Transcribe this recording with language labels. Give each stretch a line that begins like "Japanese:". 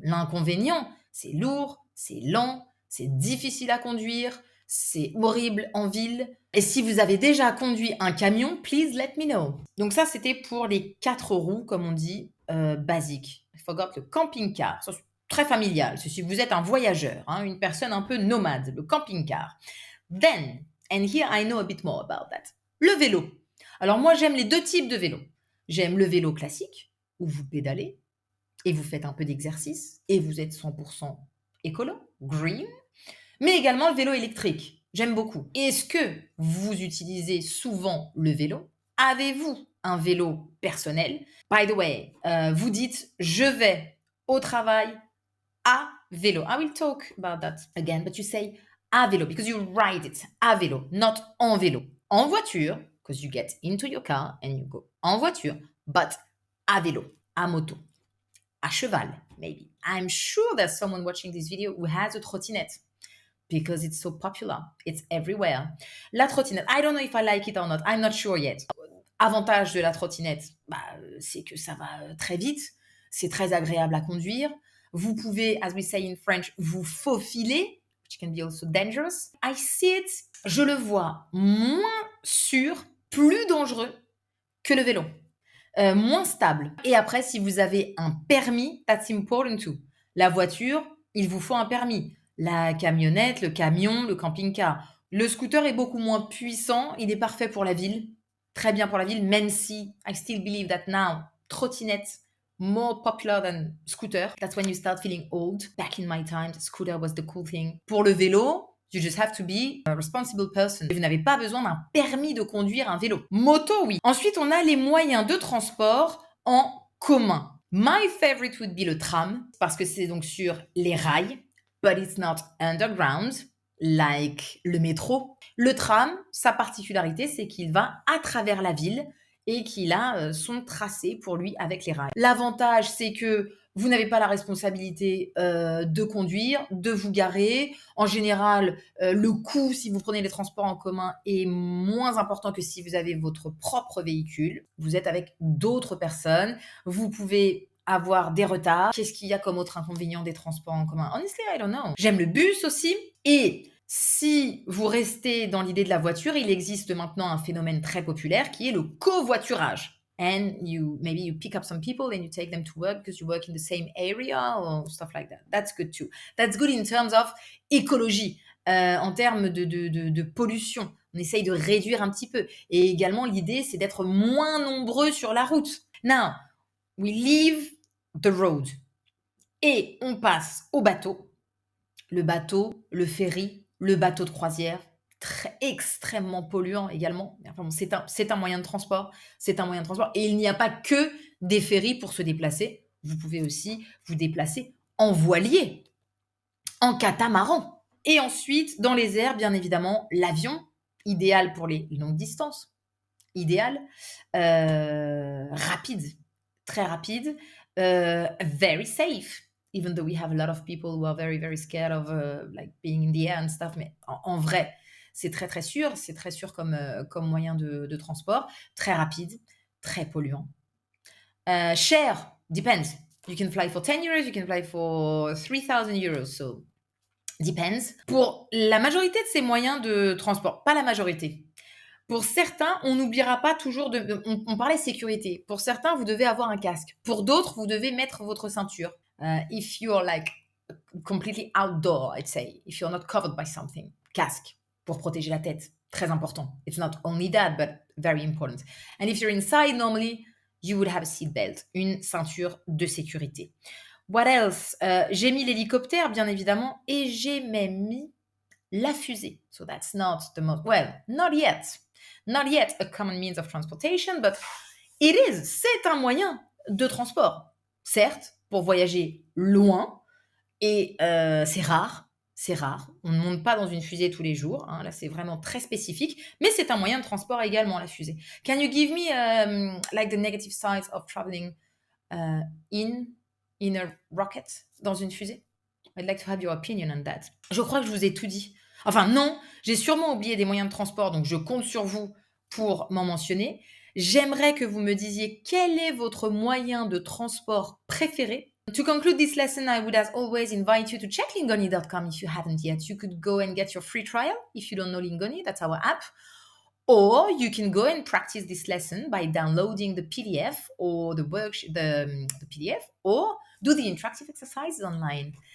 French: L'inconvénient, c'est lourd, c'est lent, c'est difficile à conduire, c'est horrible en ville. Et si vous avez déjà conduit un camion,
English: please let me know.
French: Donc ça, c'était pour les 4 roues, comme on dit, basiques.
English: I forgot
French: le camping-car. Ça, c'est très familial. C'est si vous êtes un voyageur, hein, une personne un peu nomade, le camping-car.
English: Then, and here I know a bit more about that.
French: Le vélo. Alors moi, j'aime les deux types de vélos. J'aime le vélo classique, où vous pédalez et vous faites un peu d'exercice et vous êtes 100% écolo, green, mais également le vélo électrique. J'aime beaucoup. Est-ce que vous utilisez souvent le vélo? Avez-vous un vélo personnel?
English: By the way,
French: vous dites je vais au travail à vélo.
English: I will talk about that again, but you say à vélo because you ride it à vélo, not en vélo. En voiture, because you get into your car and you go en voiture, but à vélo, à moto, à cheval, maybe. I'm sure there's someone watching this video who has a trottinette because it's so popular. It's everywhere. La trottinette, I don't know if I like it or not. I'm not sure yet.
French: Avantage de la trottinette, c'est que ça va très vite. C'est très agréable à conduire. Vous pouvez,
English: as we say in French,
French: vous faufiler,
English: which can be also dangerous. I see it,
French: je le vois moins sûr, plus dangereux que le vélo. Moins stable. Et après, si vous avez un permis,
English: that's important too.
French: La voiture, il vous faut un permis. La camionnette, le camion, le camping-car. Le scooter est beaucoup moins puissant, il est parfait pour la ville, très bien pour la ville, même si
English: I still believe that now, trottinette, more popular than scooter. That's when you start feeling old. Back in my time, the scooter was the cool thing.
French: Pour le vélo,
English: you just have to be a responsible person.
French: Vous n'avez pas besoin d'un permis de conduire un vélo. Moto, oui. Ensuite, on a les moyens de transport en commun.
English: My favorite would be
French: le tram, parce que c'est donc sur les rails,
English: but it's not underground, like
French: le métro. Le tram, sa particularité, c'est qu'il va à travers la ville et qu'il a son tracé pour lui avec les rails. L'avantage, c'est que vous n'avez pas la responsabilité de conduire, de vous garer. En général, le coût, si vous prenez les transports en commun, est moins important que si vous avez votre propre véhicule. Vous êtes avec d'autres personnes. Vous pouvez avoir des retards. Qu'est-ce qu'il y a comme autre inconvénient des transports en commun?
English: Honestly, I don't know.
French: J'aime le bus aussi. Et si vous restez dans l'idée de la voiture, il existe maintenant un phénomène très populaire qui est le covoiturage.
English: And maybe you pick up some people and you take them to work because you work in the same area or stuff like that. That's good too. That's good in terms of écologie,
French: en termes de pollution. On essaye de réduire un petit peu. Et également, l'idée, c'est d'être moins nombreux sur la route.
English: Now, we leave the road
French: et on passe au bateau. Le bateau, le ferry, le bateau de croisière, extrêmement polluant également. Enfin bon, c'est un moyen de transport. C'est un moyen de transport. Et il n'y a pas que des ferries pour se déplacer. Vous pouvez aussi vous déplacer en voilier, en catamaran. Et ensuite, dans les airs, bien évidemment, l'avion, idéal pour les longues distances. Idéal. Rapide. Très rapide.
English: Very safe. Even though we have a lot of people who are very, very scared of like being in the air and stuff.
French: Mais en vrai, c'est très, très sûr. C'est très sûr comme moyen de transport. Très rapide. Très polluant. Cher.
English: Depends. You can fly for 10 euros. You can fly for 3,000 euros. So, depends.
French: Pour la majorité de ces moyens de transport, pas la majorité. Pour certains, on n'oubliera pas toujours on parlait sécurité. Pour certains, vous devez avoir un casque. Pour d'autres, vous devez mettre votre ceinture.
English: If you're like completely outdoor, I'd say, if you're not covered by something,
French: casque pour protéger la tête, très important.
English: It's not only that, but very important. And if you're inside, normally, you would have a seat belt,
French: une ceinture de sécurité.
English: What else?
French: J'ai mis l'hélicoptère, bien évidemment, et j'ai même mis la fusée.
English: So that's not the most, well, not yet. Not yet a common means of transportation, but it is.
French: C'est un moyen de transport. Certes, pour voyager loin, et c'est rare. C'est rare. On ne monte pas dans une fusée tous les jours. Hein. Là, c'est vraiment très spécifique. Mais c'est un moyen de transport également, la fusée.
English: Can you give me like the negative sides of traveling in a rocket,
French: dans une fusée?
English: I'd like to have your opinion on that.
French: Je crois que je vous ai tout dit. Enfin, non, j'ai sûrement oublié des moyens de transport, donc je compte sur vous pour m'en mentionner. J'aimerais que vous me disiez quel est votre moyen de transport préféré.
English: To conclude this lesson, I would as always invite you to check lingoni.com if you haven't yet. You could go and get your free trial if you don't know Lingoni, that's our app. Or you can go and practice this lesson by downloading the PDF or the PDF, or do the interactive exercises online.